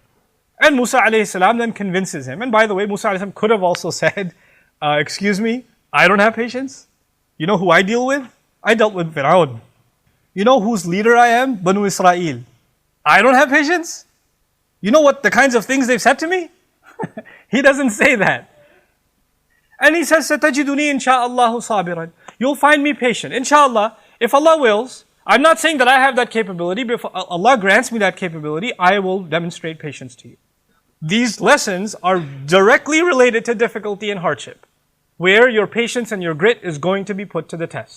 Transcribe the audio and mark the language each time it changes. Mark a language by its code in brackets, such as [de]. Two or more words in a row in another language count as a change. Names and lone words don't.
[en] And Musa [ar] عليه السلام [en] then convinces him. And by the way, Musa [ar] عليه السلام [en] could have also said, excuse me, I don't have patience. You know who I deal with? I dealt with Fir'aun. You know whose leader I am? Banu Israel. I don't have patience? You know what the kinds of things they've said to me? He doesn't say that. And he says, [ar] ستجدني إن شاء الله صابرا. [en] You'll find me patient. Inshallah, if Allah wills, I'm not saying that I have that capability, but if Allah grants me that capability, I will demonstrate patience to you. These lessons are directly related to difficulty and hardship, where your patience and your grit is going to be put to the test.